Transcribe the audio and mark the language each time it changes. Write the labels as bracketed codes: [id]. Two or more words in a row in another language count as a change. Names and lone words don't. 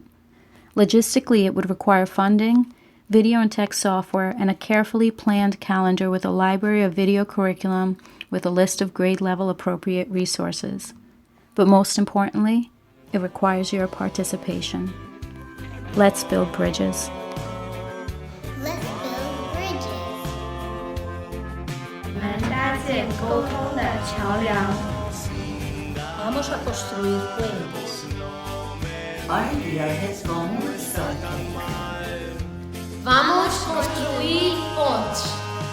[en] Logistically, it would require funding, video and text software, and a carefully planned calendar with a library of video curriculum with a list of grade-level appropriate resources. But most importantly, it requires your participation. Let's build bridges. Let's build bridges. [zh] 我们搭建沟通的桥梁。 [es] Vamos a construir puentes. Our viajes como un sol. [pt] Vamos construir pontes.